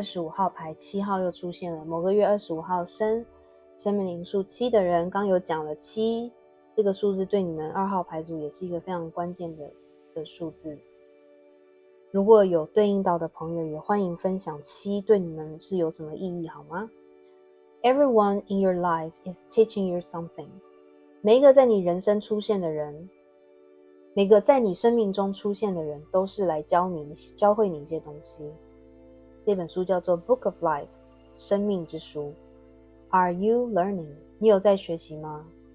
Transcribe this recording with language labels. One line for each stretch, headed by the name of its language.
Chinese: 25号牌7号又出现了，某个月25号生命灵数7的人，刚有讲了7这个数字对你们2号牌组也是一个非常关键的数字。如果有对应到的朋友，也欢迎分享7对你们是有什么意义，好吗？
English: Everyone in your life is teaching you something。
Chinese: 每一个在你人生出现的人，每个在你生命中出现的人，都是来教会你一些东西。这本书叫做 Book of Life， 生命之书。
English: Are you learning？
Chinese: 你有在学习吗？